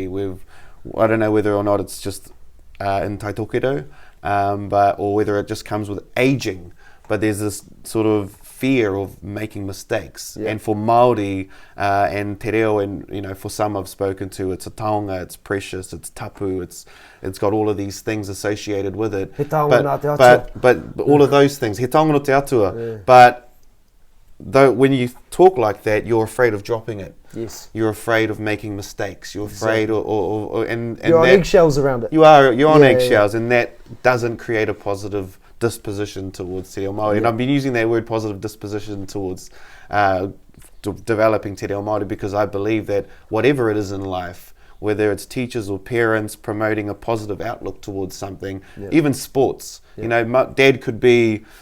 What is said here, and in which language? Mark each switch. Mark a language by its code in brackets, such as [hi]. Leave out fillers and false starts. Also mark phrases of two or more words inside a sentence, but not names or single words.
[en] I don't know whether or not it's just in taitokerau, or whether it just comes with aging, but there's this sort of fear of making mistakes. And for Maori and Te Reo, and for some I've spoken to, it's a taonga, it's precious, it's tapu, it's got all of these things associated with it. [mi] He taonga nā te atua. [en] But all of those things, [mi] he taonga no te atua. [en] But though when you talk like that, you're afraid of dropping it. Yes. You're afraid of making mistakes. You're afraid, and you're on eggshells around it. You're on eggshells, and that doesn't create a positive disposition towards Te Reo Maori. And I've been using that word positive disposition towards developing Te Reo Maori, because I believe that whatever it is in life, whether it's teachers or parents promoting a positive outlook towards something, even sports, Dad could be